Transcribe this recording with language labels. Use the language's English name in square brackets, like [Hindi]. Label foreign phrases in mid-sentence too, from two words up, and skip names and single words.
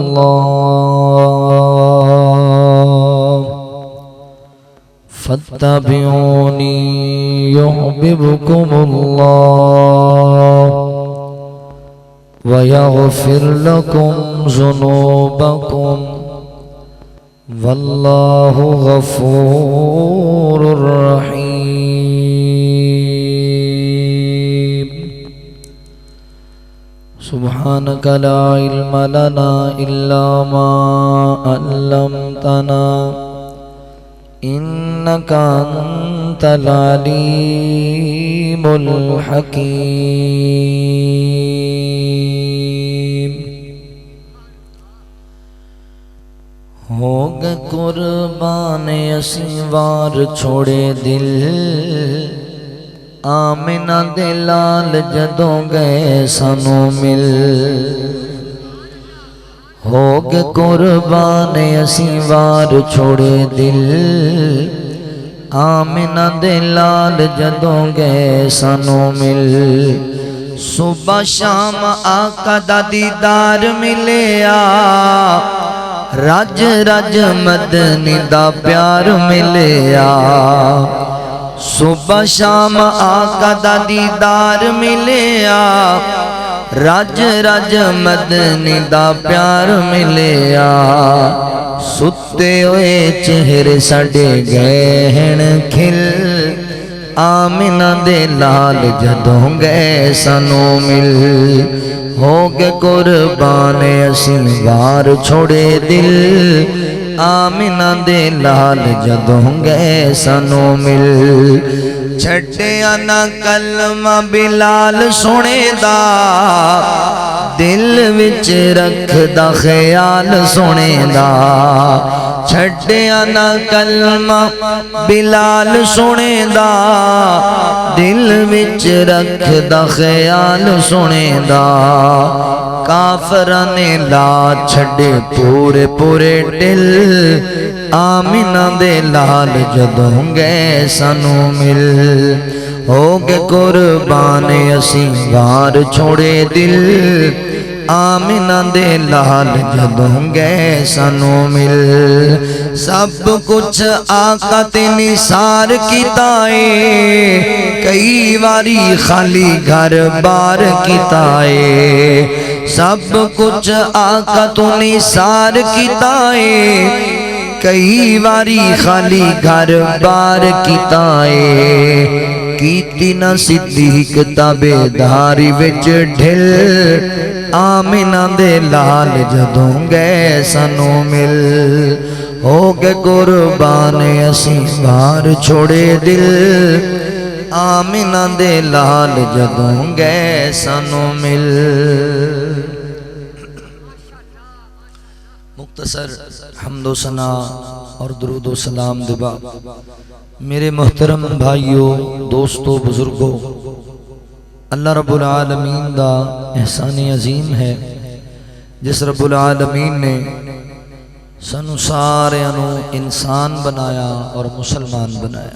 [Arabic] اللہ فاتبعونی یحببکم اللہ ویغفر لکم ذنوبکم واللہ غفور رحیم. سبحانک لا علم لنا الا ما علمتنا انکا انت العلیم الحکیم. [Punjabi] ہو گئے قربان اسوار چھوڑے دل آمنہ دلال جدوں گئے سانو مل. ہو گئے قربان اسوار چھوڑے دل آمنہ دلال جدوں گئے سانو مل. صبح شام آقا دا دیدار ملیا رج رج مدنی دا پیار ملیا. صبح شام آقا دا دیدار ملیا رج رج مدنی دا پیار ملیا. ستے ہوئے چہرے ساڈے گئے ہیں کھل آمنہ دے لال جدوں گئے سانو مل. ہو گئے قربان اسوار چھوڑے دل آمنہ دے لال جدوں گئے سانو مل. چھٹیا نہ کلمہ بلال سونے دا دل وچ رکھ دا خیال سونے دا. چھٹیا نہ کلمہ بلال سونے دا دل وچ رکھ دا خیال سونے دا. کافراں نے لا چھڑے پورے پورے دل آمنہ دے لال جدوں گئے سانو مل. ہو گئے قربان اسوار چھوڑے دل آمنہ دے لال جدوں گئے سانو مل. سب کچھ آقا تے نثار کیتا اے کئی واری خالی گھر بار کیتا اے. سب کچھ آقا تو نثار کیتا اے کئی واری خالی گھر بار کیتا اے. کیتی نہ صدیق تابے داری وچ ڈھل آمنہ دے لال جدوں گئے سانو مل. ہو گئے قربان اسوار چھوڑے دل آمنہ دے لال جدوں گئے سانو مل. [Urdu] مختصر حمد و ثنا اور درود و سلام دبا میرے محترم بھائیوں دوستوں بزرگوں. [Arabic] اللہ رب العالمین [Punjabi] دا احسان عظیم ہے جس [Arabic] رب العالمین [Punjabi] نے سانو سارے انسان بنایا اور مسلمان بنایا.